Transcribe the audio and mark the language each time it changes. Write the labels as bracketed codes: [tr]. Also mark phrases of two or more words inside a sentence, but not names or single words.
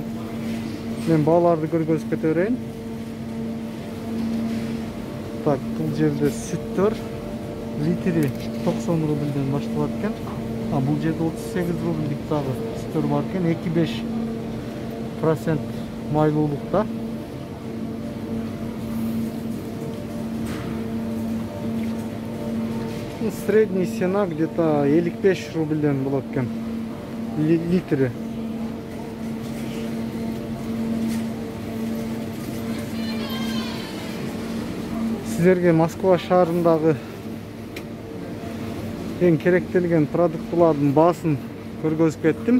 [ky] Мен бааларды көргөзүп кете берейин. Так, бул жерде сүт бар. Литри 90 рубльден башталат экен. А бул жерде 38 рубльдик дагы сүттөр бар экен. 2,5% майлуулукта. [ru] Средний цена где-то [ky] 55 рубльден болот экен литри. Сіздерге Москва шаарындагы ең керектелген продуктылардын баасын көргөзүп кеттим.